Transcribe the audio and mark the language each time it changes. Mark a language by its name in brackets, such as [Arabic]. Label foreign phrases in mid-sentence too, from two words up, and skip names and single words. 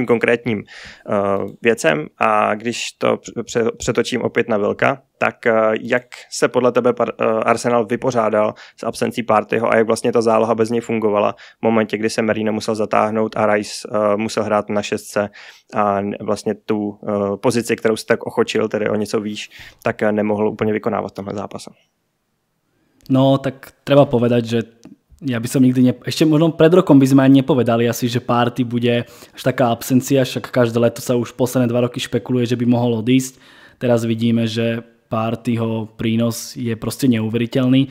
[Czech] konkrétním věcem a když to přetočím opět na Vilka, tak jak se podle tebe Arsenal vypořádal s absencí Parteyho a jak vlastně ta záloha bez něj fungovala v momentě, kdy se Merino musel zatáhnout a Rice musel hrát na šestce a vlastně tu pozici, kterou si tak ochočil, tedy o něco výš, tak nemohl úplně vykonávat v tomhle zápase. [Slovak] No, tak treba povedať, že ja by som nikdy ešte možno pred rokom by sme ani nepovedali asi, že Partey bude až taká absencia, však každé leto sa už posledné 2 roky špekuluje, že by mohol odísť. Teraz vidíme, že Parteyho prínos je proste neuveriteľný.